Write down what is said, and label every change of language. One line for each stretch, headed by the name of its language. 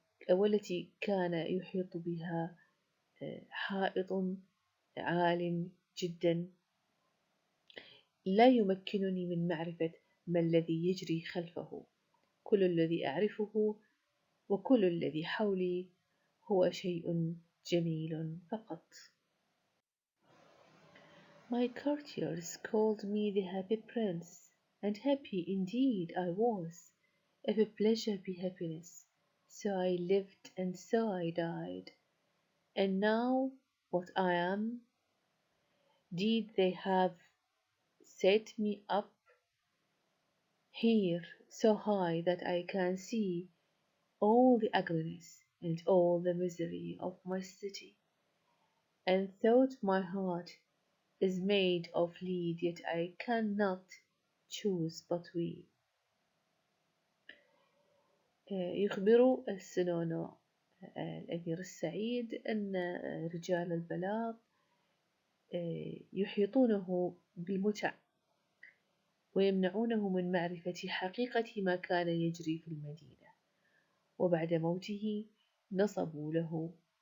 Arabic: والتي كان يحيط بها حائط عال جدا، لا يمكنني من معرفة ما الذي يجري خلفه. كل الذي أعرفه وكل الذي حولي هو شيء جميل فقط.
English: My courtiers called me the happy prince, and happy indeed I was. If pleasure be happiness, so I lived and so I died. And now what I am, did they have set me up here so high that I can see all the ugliness and all the misery of my city, and thought my heart is made of lead, yet I cannot choose but we.
Arabic: يخبر السنونو الأمير السعيد أن رجال البلاط يحيطونه بالمتع ويمنعونه من معرفة حقيقة ما كان يجري في المدينة، وبعد موته نصبوا له